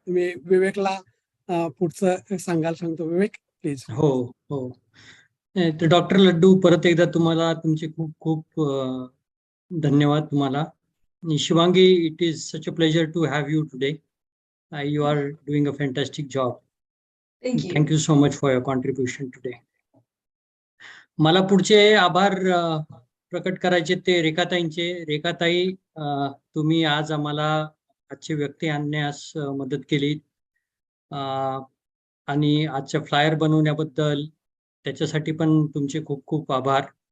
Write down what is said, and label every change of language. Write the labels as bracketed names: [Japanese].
[Marathi] मी विवेकला पुढचं सांगायला सांगतो. विवेक प्लीज. हो. तर डॉक्टर लड्डू, परत एकदा तुम्हाला तुमचे खूप खूप धन्यवाद तुम्हाला. [English] Shivangi, it is such a pleasure to have you today. You are doing a fantastic job. Thank you. Thank you so much for your contribution today. [Marathi] मला पुढचे आभार प्रकट करायचे ते रेखाताईंचे. रेखाताई, तुम्ही आज आम्हाला आजचे व्यक्ती आणण्यास मदत केली, आणि आजच्या फ्लायर बनवण्याबद्दल त्याच्यासाठी पण तुमचे खूप खूप आभार.